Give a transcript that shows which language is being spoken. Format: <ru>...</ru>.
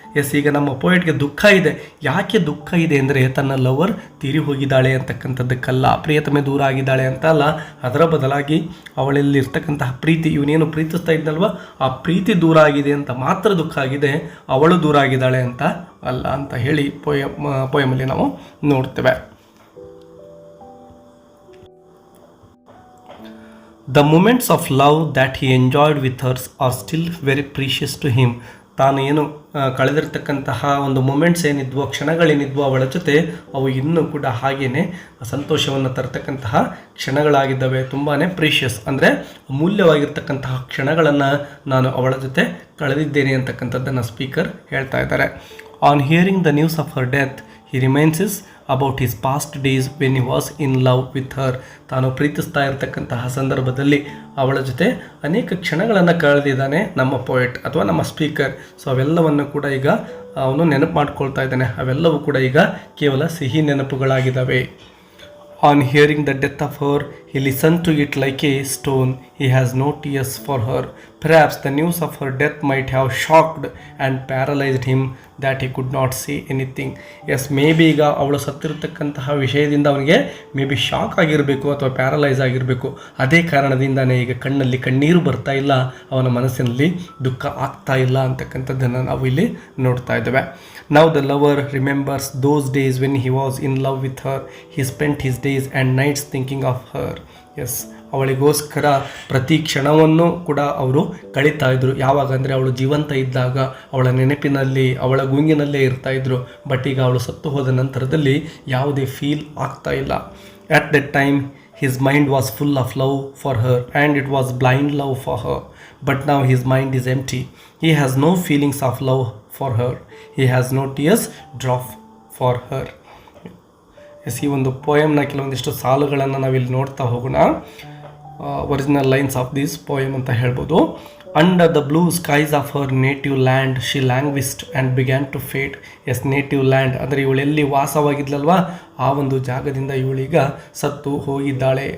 <kn>S, ಈಗ ನಮ್ಮ ಪೋಯೆಟ್ಗೆ ದುಃಖ ಇದೆ. ಯಾಕೆ ದುಃಖ ಇದೆ ಅಂದರೆ ತನ್ನ ಲವರ್ ತೀರಿ ಹೋಗಿದ್ದಾಳೆ ಅಂತಕ್ಕಂಥದ್ದಕ್ಕಲ್ಲ, ಪ್ರಿಯತಮೆ ದೂರ ಆಗಿದ್ದಾಳೆ ಅಂತ ಅಲ್ಲ, ಅದರ ಬದಲಾಗಿ ಅವಳಲ್ಲಿರ್ತಕ್ಕಂತಹ ಪ್ರೀತಿ, ಇವನೇನು ಪ್ರೀತಿಸ್ತಾ ಇದ್ನಲ್ವ ಆ ಪ್ರೀತಿ ದೂರ ಆಗಿದೆ ಅಂತ ಮಾತ್ರ ದುಃಖ ಆಗಿದೆ, ಅವಳು ದೂರ ಆಗಿದ್ದಾಳೆ ಅಂತ ಅಲ್ಲ ಅಂತ ಹೇಳಿ ಪೋಯಮಲ್ಲಿ ನಾವು ನೋಡ್ತೇವೆ.</kn> <en>The moments of love that he enjoyed with her are still very precious to him.</en> <kn>ತಾನು ಏನು ಕಳೆದಿರ್ತಕ್ಕಂತಹ ಒಂದು ಮೊಮೆಂಟ್ಸ್ ಏನಿದ್ವೋ, ಕ್ಷಣಗಳೇನಿದ್ವೋ ಅವಳ ಜೊತೆ, ಅವು ಇನ್ನೂ ಕೂಡ ಹಾಗೇನೆ ಸಂತೋಷವನ್ನು ತರತಕ್ಕಂತಹ ಕ್ಷಣಗಳಾಗಿದ್ದಾವೆ. ತುಂಬಾ ಪ್ರೀಷಿಯಸ್ ಅಂದರೆ ಅಮೂಲ್ಯವಾಗಿರ್ತಕ್ಕಂತಹ ಕ್ಷಣಗಳನ್ನು ನಾನು ಅವಳ ಜೊತೆ ಕಳೆದಿದ್ದೇನೆ ಅಂತಕ್ಕಂಥದ್ದನ್ನು ಸ್ಪೀಕರ್ ಹೇಳ್ತಾ ಇದ್ದಾರೆ.</kn> <en>On hearing the news of her death he reminds about his past days when he was in love with her.</en> <kn>ತಾನು ಪ್ರೀತಿಸ್ತಾ ಇರತಕ್ಕಂತಹ ಸಂದರ್ಭದಲ್ಲಿ ಅವಳ ಜೊತೆ ಅನೇಕ ಕ್ಷಣಗಳನ್ನು ಕಳೆದಿದ್ದಾನೆ ನಮ್ಮ ಪೋಯೆಟ್ ಅಥವಾ ನಮ್ಮ ಸ್ಪೀಕರ್. ಸೊ ಅವೆಲ್ಲವನ್ನು ಕೂಡ ಈಗ ಅವನು ನೆನಪು ಮಾಡ್ಕೊಳ್ತಾ ಇದ್ದಾನೆ. ಅವೆಲ್ಲವೂ ಕೂಡ ಈಗ ಕೇವಲ ಸಿಹಿ ನೆನಪುಗಳಾಗಿದ್ದಾವೆ.</kn> <en>On hearing the death of her, he listened to it like a stone. He has no tears for her. Perhaps the news of her death might have shocked and paralyzed him that he could not say anything. Yes, maybe</en> <kn>ಈಗ ಅವಳು ಸತ್ತಿರತಕ್ಕಂತಹ ವಿಷಯದಿಂದ ಅವನಿಗೆ may be shock ಆಗಿರಬೇಕು ಅಥವಾ paralyse ಆಗಿರಬೇಕು. ಅದೇ ಕಾರಣದಿಂದಾನೇ ಈಗ ಕಣ್ಣಲ್ಲಿ ಕಣ್ಣೀರು ಬರ್ತಾ ಇಲ್ಲ, ಅವನ ಮನಸ್ಸಿನಲ್ಲಿ ದುಃಖ ಆಗ್ತಾ ಇಲ್ಲ ಅಂತಕ್ಕಂಥದ್ದನ್ನು ನಾವು ಇಲ್ಲಿ ನೋಡ್ತಾ ಇದ್ದೇವೆ.</kn> <en>Now the lover remembers those days when he was in love with her. He spent his days and nights thinking of her.</en> <kn>Yes, ಅವಳಿಗೋಸ್ಕರ ಪ್ರತಿ ಕ್ಷಣವನ್ನು ಕೂಡ ಅವರು ಕಳೀತಾ ಇದ್ರು. ಯಾವಾಗ ಅಂದರೆ ಅವಳು ಜೀವಂತ ಇದ್ದಾಗ ಅವಳ ನೆನಪಿನಲ್ಲಿ, ಅವಳ ಗುಂಗಿನಲ್ಲೇ ಇರ್ತಾ ಇದ್ರು. ಬಟ್ ಈಗ ಅವಳು ಸತ್ತು ಹೋದ ನಂತರದಲ್ಲಿ ಯಾವುದೇ ಫೀಲ್ ಆಗ್ತಾ ಇಲ್ಲ.</kn> <en>At that time his mind was full of love for her and it was blind love for her. But now his mind is empty. He has no feelings of love for her. He has no tears drop for her.</en> <kn>S, ಈ ಒಂದು ಪೋಯಮ್ನ ಕೆಲವೊಂದಿಷ್ಟು ಸಾಲುಗಳನ್ನು ನಾವಿಲ್ಲಿ ನೋಡ್ತಾ ಹೋಗೋಣ.</kn> <en>original lines of this poem</en> <kn>ಅಂತ ಹೇಳ್ಬೋದು.</kn> <en>Under the blue skies of her native land she languished and began to fade.</en> <kn>S, native land ಅಂದರೆ ಇವಳೆಲ್ಲಿ ವಾಸವಾಗಿದ್ಲಲ್ವ ಆ ಒಂದು ಜಾಗದಿಂದ ಇವಳೀಗ ಸತ್ತು ಹೋಗಿದ್ದಾಳೆ.</kn>